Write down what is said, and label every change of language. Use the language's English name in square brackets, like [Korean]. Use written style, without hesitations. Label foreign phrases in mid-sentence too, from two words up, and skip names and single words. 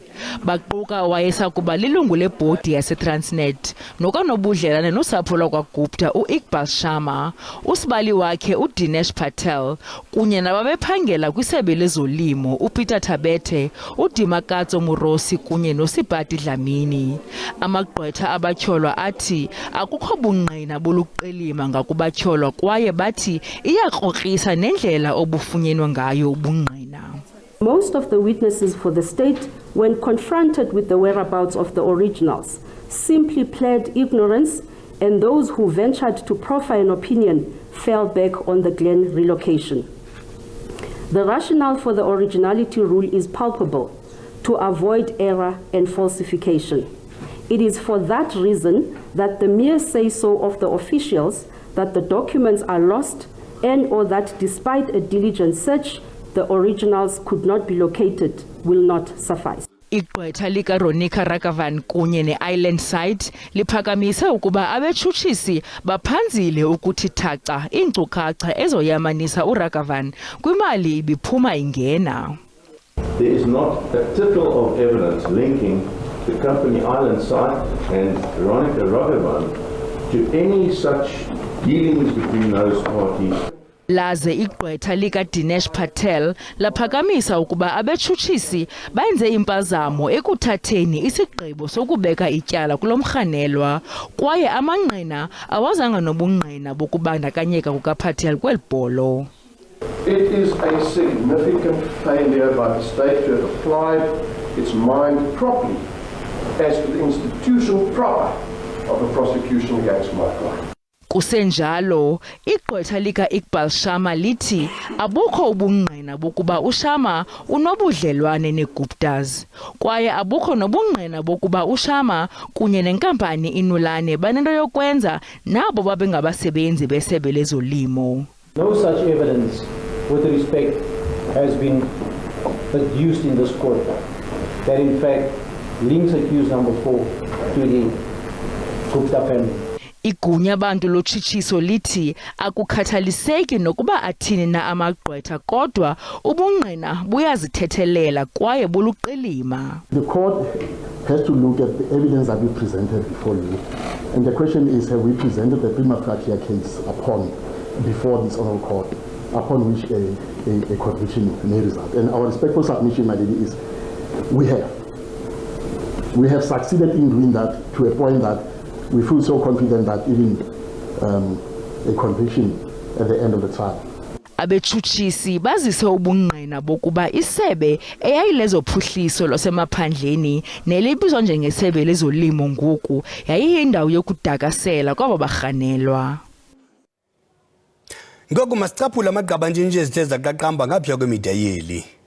[Xhosa] Baquka wayesakuba lilungu lebhodi yaseTransnet nokanobudlelane nosapho lwakwaGupta uIqbal Sharma, usibali wakhe uDinesh Patel kunye nababephangela kwisebe lezolimo uPeter Tabete, uDimakatso Murosi kunye noSipati Dlamini. Amagqwetha abatyholwa athi akukho bungqina boluqilima ngakubatyholwa kwaye bathi iyakrokrisa nendlela obufunyenwe ngayo ubungqina. [English] Most of the witnesses for the state, when confronted with the whereabouts of the originals, simply pled ignorance, and those who ventured to proffer an opinion fell back on the Glen relocation. The rationale for the originality rule is palpable: to avoid error and falsification. It is for that reason that the mere say-so of the officials that the documents are lost and or that despite a diligent search, the originals could not be located will not suffice. [Xhosa] Igqwetha lika Ronika Ragavan kunye ne-Island Side liphakamise ukuba abetshutshisi baphanzile ukuthi thaca iinkcukacha ezoyamanisa uRagavan kwimali ibiphuma ingena. [English] There is not a tittle of evidence linking the company Island Side and Veronica Ragavan to any such dealings between those parties. [Xhosa] Laze igqwetha lika Dinesh Patel laphakamisa ukuba abetshutshisi benze impazamo ekuthatheni isigqibo sokubeka ityala kulomrhanelwa kwaye amanqina awazanga nobungqina bokubandakanyeka kukaPatel kwelibholo. [English] It is a significant failure by the state to have applied its mind properly as to the institutional proper of the prosecution against my client. [Xhosa] Kusenjalo, igqwetha lika Iqbal Sharma lithi abukho ubungqina bokuba uSharma unobudlelwane neGuptas kwaye abukho nobungqina bokuba uSharma kunye nenkampani Inulane banento yokwenza nabo babengabasebenzi besebe lezolimo. [English] No such evidence with respect has been adduced in this court that in fact links accused number 4 to the Gupta family. [Xhosa] Igunya bantu lotshitsiso lithi akukhathaliseki nokuba athini na amagqwetha kodwa ubungqina buyazithethelela kwaye buluqilima. [English] The court has to look at the evidence that we presented before you, and the question is, have we presented the [Latin] prima facie [English] case before this honorable court upon which a conviction may result? And our respectful submission, my lady, is we have succeeded in doing that to a point that we feel so confident that even a conviction at the end of the trial. [Xhosa] Abetshutshisi bazise ubungqina bokuba isebe eyayilezophuhliso lwasemaphandleni nelibizwa njengesebe lezolimo ngoku yayiyindawo yokudakasela kwaba barhanelwa. Ngoku masicaphula amagqaba nje ezithe zaqaqamba ngapha kwemida yeli.